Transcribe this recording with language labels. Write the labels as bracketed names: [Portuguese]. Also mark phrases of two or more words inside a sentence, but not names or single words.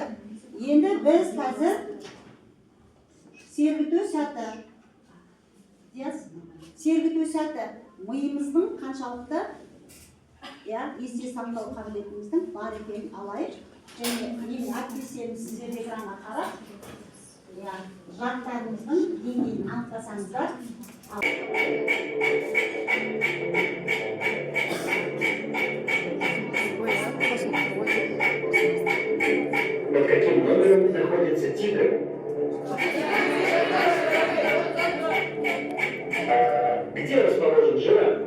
[Kazakh] Енді біз қазір сергіту сәті миымыздың қаншалықты есте сақтау қабілетіміздің бар екенін алайық. Және менің әріптестерім сіздер экранға қарап, жаттарыңыздың деңгейін анықтасаңыздар. [Russian] Под каким номером находится тигр? Где расположен жираф?